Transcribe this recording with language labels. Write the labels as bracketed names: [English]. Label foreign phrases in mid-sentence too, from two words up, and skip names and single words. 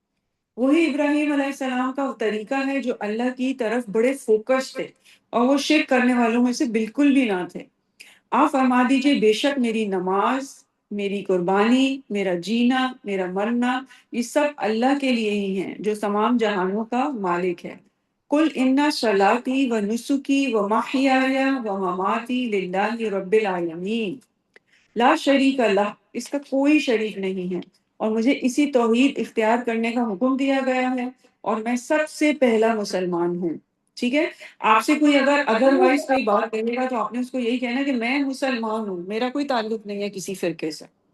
[Urdu] وہی ابراہیم علیہ السلام کا طریقہ ہے جو اللہ کی طرف بڑے فوکس تھے، اور وہ شرک کرنے والوں میں سے بالکل بھی نہ تھے۔ آپ فرما دیجئے بے شک میری نماز، میری قربانی، میرا جینا، میرا مرنا، یہ سب اللہ کے لیے ہی ہیں جو تمام جہانوں کا مالک ہے۔ [Arabic] قل ان صلاتی و نسکی و محیای و مماتی للہ رب العالمین لا شریک اللہ، [Urdu] اس کا کوئی شریک نہیں ہے، اور مجھے اسی توحید اختیار کرنے کا حکم دیا گیا ہے، اور میں سب سے پہلا مسلمان ہوں۔ ٹھیک ہے، آپ سے کوئی اگر ادروائز کوئی بات کہے گا تو آپ نے اس کو یہی کہنا کہ میں مسلمان ہوں، میرا کوئی تعلق نہیں ہے کسی فرقے سے۔